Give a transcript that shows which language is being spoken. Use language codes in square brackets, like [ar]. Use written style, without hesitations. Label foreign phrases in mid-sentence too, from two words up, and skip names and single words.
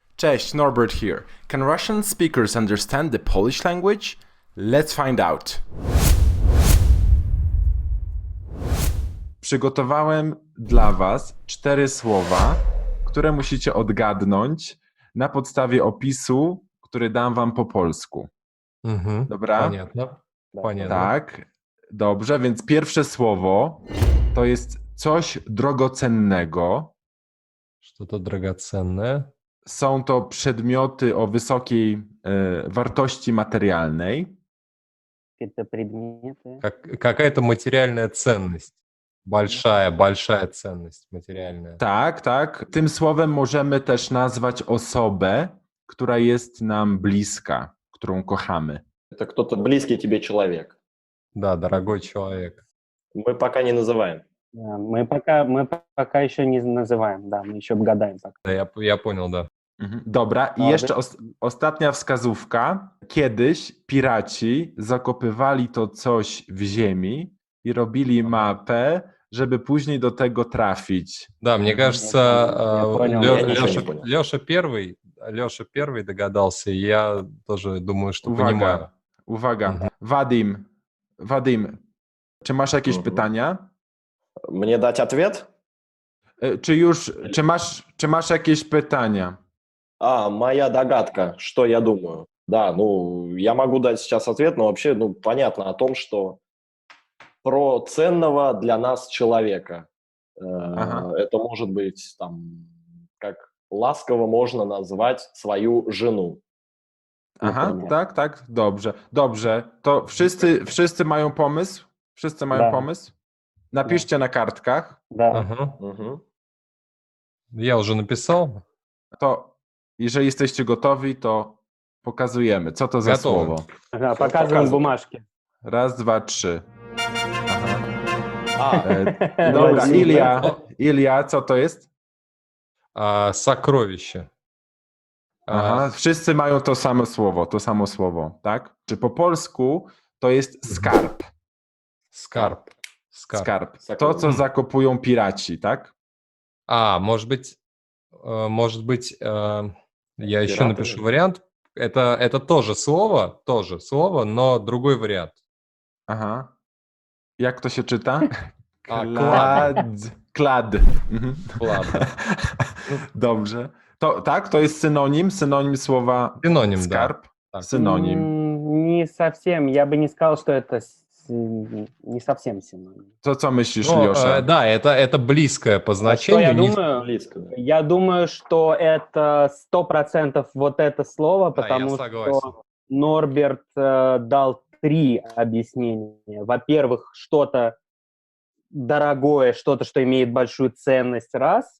[en] Cześć, Norbert here. Can Russian speakers understand the Polish language? Let's find out. [pl] Przygotowałem dla Was 4 słowa, które musicie odgadnąć na podstawie opisu, który dam Wam po polsku. Dobra? [ru] Понятно. Понятно. [pl] Tak, dobrze, więc pierwsze słowo to jest coś drogocennego. [ru] Что-то драгоценное. [pl] Są to przedmioty o wysokiej wartości materialnej. [ru] Какие-то предметы. Какая-то материальная ценность. Большая ценность материальная. [pl] Tak, tak. Tym słowem możemy też nazwać osobę, która jest nam bliska, którą kochamy. [ru] Это кто-то близкий тебе человек. Да, дорогой человек. Мы пока не называем. Да, мы пока еще не называем, да, мы еще отгадаем пока. Да, я понял, да. [pl] Dobra, i jeszcze ostatnia wskazówka. Kiedyś piraci zakopywali to coś w ziemi i robili mapę, żeby później do tego trafić. [ru] Да, мне кажется, Я понял. Я ничего не понял. Леша первый догадался, и я тоже думаю, что понимаю. [pl] Uwaga. Wadim, czy masz jakieś pytania? [ru] Мне дать ответ? [pl] Czy masz jakieś pytania? [ru] Моя догадка, что я думаю. Да, я могу дать сейчас ответ, но вообще, понятно о том, что про ценного для нас человека. Это может быть, как ласково можно назвать свою жену. [pl] Aha, tak, dobrze. To wszyscy mają pomysł? Wszyscy mają [ru] Da. [pl] pomysł? Napiszcie na kartkach. [ru] Да. Ага. Мгм. Я уже написал. [pl] To jeżeli jesteście gotowi, to pokazujemy. Co to za Gotowy. słowo? [ru] Ага, Всё, показываем показывай. бумажки. [pl] Raz, dwa, trzy. [ru] А, [pl] Dobra, [ru] Владимир. [pl] Ilia, co to jest? [ru] Сокровище. [pl] Aha, wszyscy mają to samo słowo, tak? Czy po polsku to jest skarb. [ru] Скарб. [pl] Skarb. To, co zakopują piraci, tak? [ru] Может быть, я еще Пираты. напишу вариант. Это тоже слово, но другой вариант. [pl] Aha. Jak to się czyta? Klad. Mhm. [ru] Ладно. [pl] Dobrze. To jest synonim słowa [ru] Синоним, да. [pl] skarb. Tak. Synonim. [ru] Не совсем, я бы не сказал, что это не совсем синоним. [pl] To co myślisz, [ru] Ну, [pl] Леша? [ru] да, это близкое по Что значению. я не- думаю? близко. Да. Я думаю, что это 100% вот это слово, Да, я потому согласен. что Норберт дал 3 объяснения. Во-первых, что-то дорогое, что-то, что имеет большую ценность, раз.